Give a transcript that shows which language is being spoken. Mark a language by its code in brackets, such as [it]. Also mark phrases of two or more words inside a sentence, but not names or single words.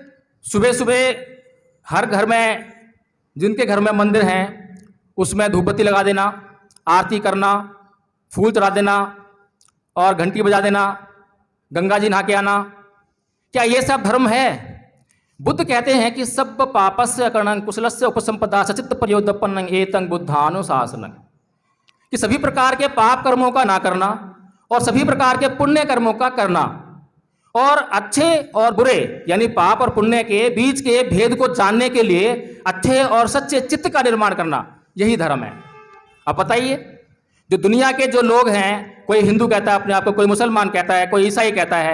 [hi] सुबह सुबह हर घर में, जिनके घर में मंदिर हैं, उसमें धूपबत्ती लगा देना, आरती करना, फूल चढ़ा देना और घंटी बजा देना, गंगा जी नहा के आना, क्या ये सब धर्म है? बुद्ध कहते हैं कि [pi] सब पापस्य अकरणं कुशलस्य उपसंपदा सचित्त प्रयोदपन्नं एतं बुद्धानुशासनं, [hi] कि सभी प्रकार के पाप कर्मों का ना करना और सभी प्रकार के पुण्य कर्मों का करना, और अच्छे और बुरे यानी पाप और पुण्य के बीच के भेद को जानने के लिए अच्छे और सच्चे चित्त का निर्माण करना, यही धर्म है। अब बताइए, जो दुनिया के जो लोग हैं, कोई हिंदू कहता है अपने आप को, कोई मुसलमान कहता है, कोई ईसाई कहता है।